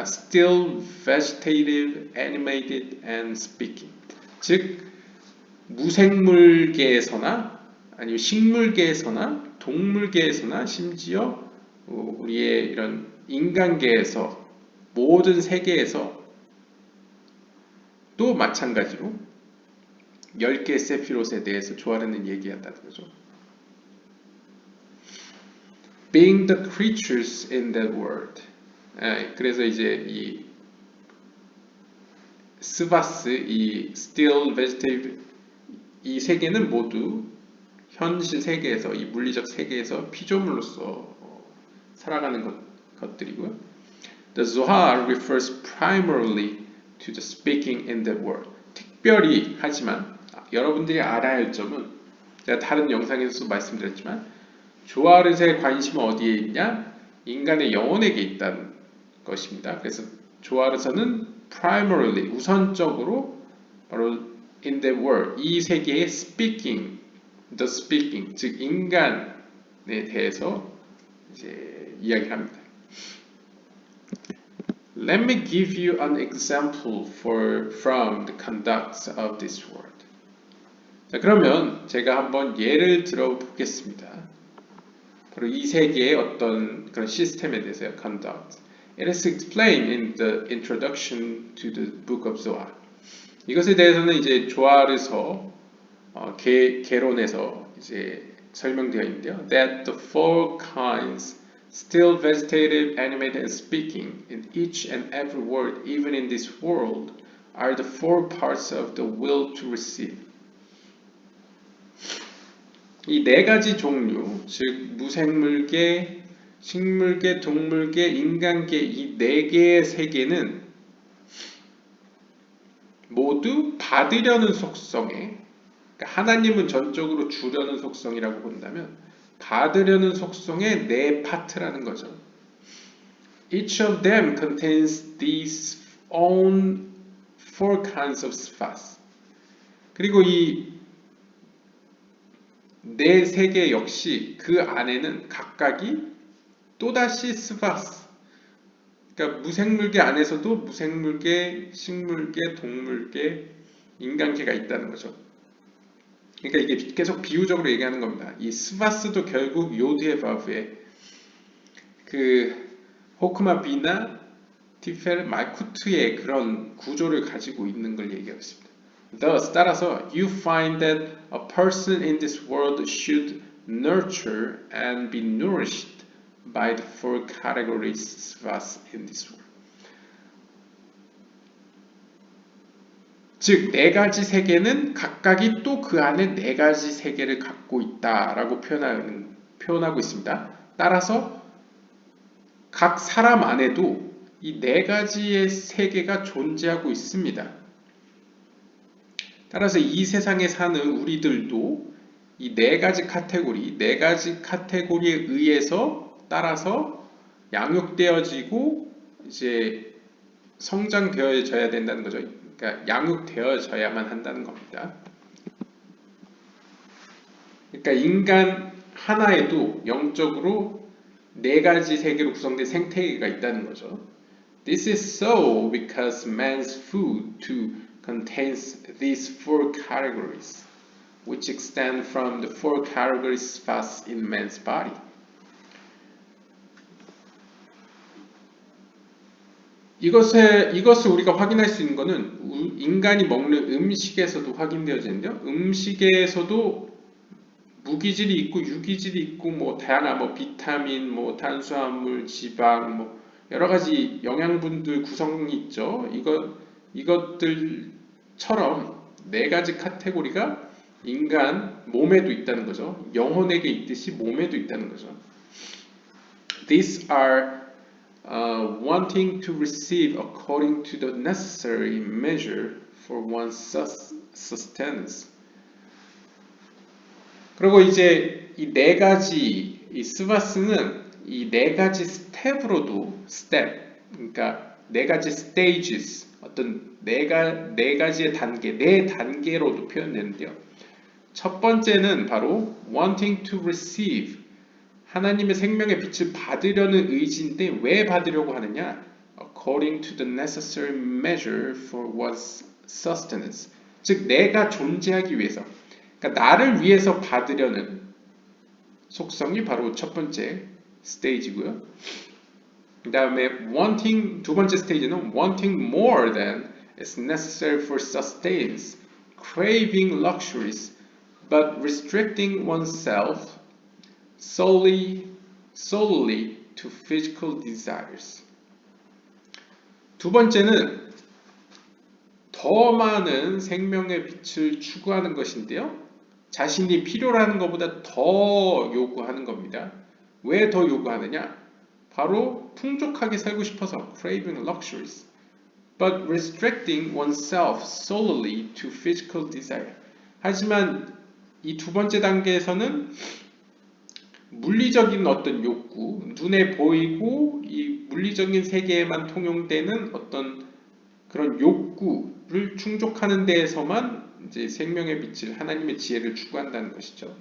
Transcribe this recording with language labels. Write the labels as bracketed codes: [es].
[en] Still, vegetative, animated, and speaking. [ko] 즉, 무생물계에서나 아니면 식물계에서나 동물계에서나 심지어 우리의 이런 인간계에서 모든 세계에서 또 마찬가지로 10개의 세피롯에 대해서 조아르는 얘기한다는 거죠. [en] Being the creatures in that world. [ko] 그래서 이제 이 스바스, 이 [en] still, vegetative [ko] 이 세계는 모두 현실 세계에서 이 물리적 세계에서 피조물로서 살아가는 것들이고요. [en] The Zohar refers primarily to the speaking in that world. [ko] 특별히 하지만 여러분들이 알아야 할 점은 제가 다른 영상에서도 말씀드렸지만 조아르의 관심은 어디에 있냐? 인간의 영혼에게 있다는 것입니다. 그래서 조아르서는 primarily 우선적으로 바로 [en] in the world [ko] 이 세계의 [en] speaking, the speaking [ko] 즉 인간에 대해서 이제 이야기를 합니다. [en] Let me give you an example from the conduct of this world. [ko] 자, 그러면 제가 한번 예를 들어 보겠습니다. 바로 이 세계의 어떤 그런 시스템에 대해서요. [en] conduct. It is explained in the introduction to the book of Zohar. [ko] 이것에 대해서는 이제 조아르서 개론에서 이제 설명되어 있는데요. [en] That the four kinds, still, vegetative, animated, and speaking, in each and every word, even in this world, are the four parts of the will to receive. [ko] 이 네 가지 종류, 즉 무생물계, 식물계, 동물계, 인간계 이 네 개의 세계는 모두 받으려는 속성에 그러니까 하나님은 전적으로 주려는 속성이라고 본다면 받으려는 속성의 네 파트라는 거죠. [en] Each of them contains these own four kinds of sfas. [ko] 그리고 이 네 세계 역시 그 안에는 각각이 또다시 스바스 그러니까 무생물계 안에서도 무생물계, 식물계, 동물계, 인간계가 있다는 거죠. 그러니까 이게 계속 비유적으로 얘기하는 겁니다. 이 스바스도 결국 요드의 바브의 그 호크마 비나 티페르 말쿠트의 그런 구조를 가지고 있는 걸 얘기하고 있습니다. [en] Thus, [ko] 따라서 [en] you find that a person in this world should nurture and be nourished by the four categories svas in this world. [ko] 즉, 네 가지 세계는 각각이 또 그 안에 네 가지 세계를 갖고 있다라고 표현하고 있습니다. 따라서 각 사람 안에도 이 네 가지의 세계가 존재하고 있습니다. 따라서 이 세상에 사는 우리들도 이 네 가지 카테고리에 의해서 따라서 양육되어지고 이제 성장되어져야 된다는 거죠. 그러니까 양육되어져야만 한다는 겁니다. 그러니까 인간 하나에도 영적으로 네 가지 세계로 구성된 생태계가 있다는 거죠. [en] This is so because man's food too contains these four categories, which extend from the four categories found in man's body. [ko] 이것을 우리가 확인할 수 있는 것은 인간이 먹는 음식에서도 확인되어지는데요. 음식에서도 무기질이 있고 유기질이 있고 뭐 다양한 뭐 비타민, 뭐 탄수화물, 지방, 뭐 여러 가지 영양분들 구성이 있죠. 이것들처럼 네 가지 카테고리가 인간 몸에도 있다는 거죠. 영혼에게 있듯이 몸에도 있다는 거죠. [en] These are wanting to receive according to the necessary measure for one's sustenance. [ko] 그리고 이제 이 네 가지 이 스바스는 이 네 가지 스텝으로도 그러니까 네 가지 stages 어떤 네 가지의 단계, 네 단계로도 표현되는데요. 첫 번째는 바로 [en] wanting to receive [ko] 하나님의 생명의 빛을 받으려는 의지인데 왜 받으려고 하느냐? [en] According to the necessary measure for one's sustenance. [ko] 즉 내가 존재하기 위해서 그러니까 나를 위해서 받으려는 속성이 바로 첫 번째 스테이지고요. 그 다음에 두 번째 스테이지는 [en] wanting more than is necessary for sustenance, craving luxuries, but restricting oneself solely to physical desires. [ko] 두 번째는 더 많은 생명의 빛을 추구하는 것인데요. 자신이 필요로 하는 것보다 더 요구하는 겁니다. 왜 더 요구하느냐? 바로 풍족하게 살고 싶어서 [en] craving luxuries, but restricting oneself solely to physical desire. [ko] 하지만 이 두 번째 단계에서는 물리적인 어떤 욕구, 눈에 보이고 이 물리적인 세계에만 통용되는 어떤 그런 욕구를 충족하는 데에서만 이제 생명의 빛을 하나님의 지혜를 추구한다는 것이죠.